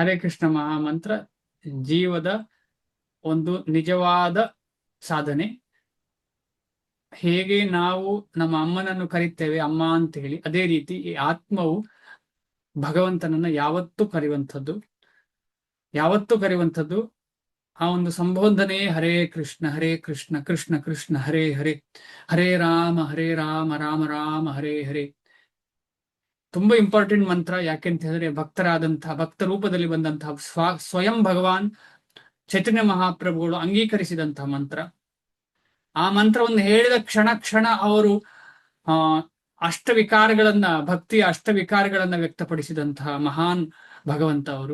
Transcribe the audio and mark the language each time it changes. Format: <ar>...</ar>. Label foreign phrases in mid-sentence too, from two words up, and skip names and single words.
<kn>ಹರೇ ಕೃಷ್ಣ ಮಹಾಮಂತ್ರ ಜೀವದ ಒಂದು ನಿಜವಾದ ಸಾಧನೆ. ಹೇಗೆ ನಾವು ನಮ್ಮ ಅಮ್ಮನನ್ನು ಕರೀತೇವೆ ಅಮ್ಮ ಅಂತ ಹೇಳಿ, ಅದೇ ರೀತಿ ಈ ಆತ್ಮವು ಭಗವಂತನನ್ನ ಯಾವತ್ತೂ ಕರೆಯುವಂಥದ್ದು. ಆ ಒಂದು ಸಂಬೋಧನೆ</kn> <sa>ಹರೇ ಕೃಷ್ಣ ಕೃಷ್ಣ ಕೃಷ್ಣ ಹರೇ ಹರೇ, ಹರೇ ರಾಮ ರಾಮ ರಾಮ ಹರೇ ಹರೇ.</sa> <kn>ತುಂಬಾ ಇಂಪಾರ್ಟೆಂಟ್ ಮಂತ್ರ. ಯಾಕೆಂತ ಹೇಳಿದ್ರೆ ಭಕ್ತ ರೂಪದಲ್ಲಿ ಬಂದಂತಹ ಸ್ವಯಂ ಭಗವಾನ್ ಚೈತನ್ಯ ಮಹಾಪ್ರಭುಗಳು ಅಂಗೀಕರಿಸಿದಂತಹ ಮಂತ್ರ. ಆ ಮಂತ್ರವನ್ನು ಹೇಳಿದ ಕ್ಷಣ ಅವರು ಭಕ್ತಿಯ ಅಷ್ಟವಿಕಾರಗಳನ್ನ ವ್ಯಕ್ತಪಡಿಸಿದಂತಹ ಮಹಾನ್ ಭಗವಂತ ಅವರು.</kn>